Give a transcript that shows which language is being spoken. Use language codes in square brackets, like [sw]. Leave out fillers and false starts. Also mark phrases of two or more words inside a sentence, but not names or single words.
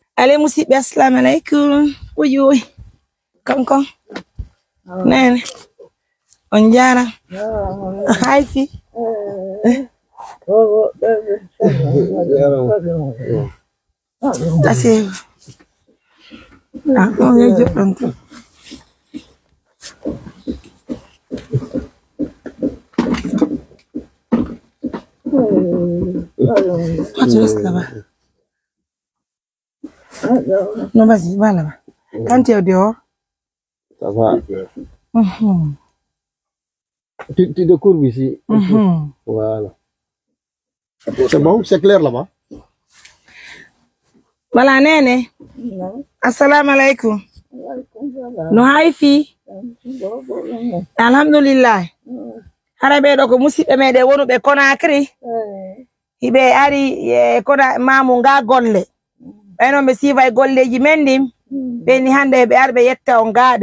[fr] Allez, [ff] musidɓe, [ar] assalamu alaikum. [ff] Oyi. Kankon. Nene. On jara. Hay fi. [fr] Assez. Ah, on est de pronto. Toi, tu restes là-bas. Non, vas-y, va là-bas. Quand tu es dehors. Ça va. Tu te courbes ici. Voilà. C'est bon, c'est clair là-bas. Voilà, [ff] Nene. [ar] Assalamu alaikum. [ff] No haifi. Alhamdulillah. Harabe do ko musidɓe meɗen wonuɓe Conakry. Hiɓe ari kona mamu nga golle. Ɓayno ɓe sifa e golleji men ɗin. Ɓeni hande ɓe ari ɓe yetta on gaɗe.